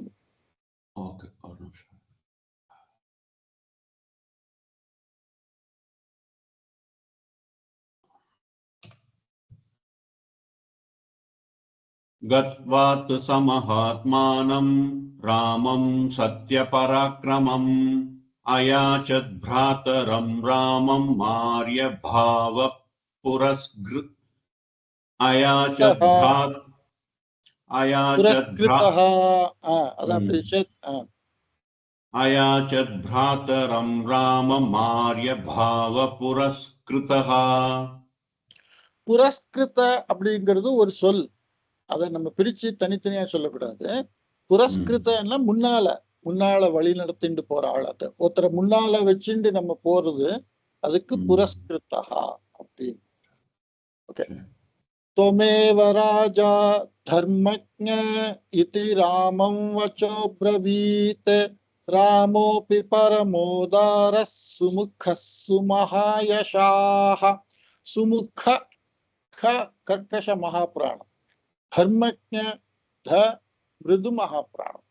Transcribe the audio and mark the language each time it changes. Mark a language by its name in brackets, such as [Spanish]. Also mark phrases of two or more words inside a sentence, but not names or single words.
[Sanskrit] ओके, गत्वा तु स महात्मानं रामं सत्यपराक्रमम् अयाचत् भ्रातरं रामं आर्य भाव पुरस्कृत. अयाचत् भ्रातरं रामं आर्य भाव पुरस्कृतः. [Tamil] புரஸ்கிருத அப்படிங்கிறது ஒரு சொல். அதை நம்ம பிரிச்சு தனித்தனியா சொல்லக்கூடாது. புரஸ்கிருதன்னா முன்னால வழி நடத்திட்டு போற ஆள். அது ஒருத்தரை முன்னால வச்சுட்டு நம்ம போறது அதுக்கு புரஸ்கிருதா அப்படின்னு. ஓகே. [Sanskrit] त्वमेव राजा धर्मज्ञ इति रामं वचो ब्रवीत् रामोऽपि परमोदारः सुमुखः सुमहायशाः. सुमुख ख कर्कश महाप्राण धर्मज्ञ ध मृदु महाप्राण.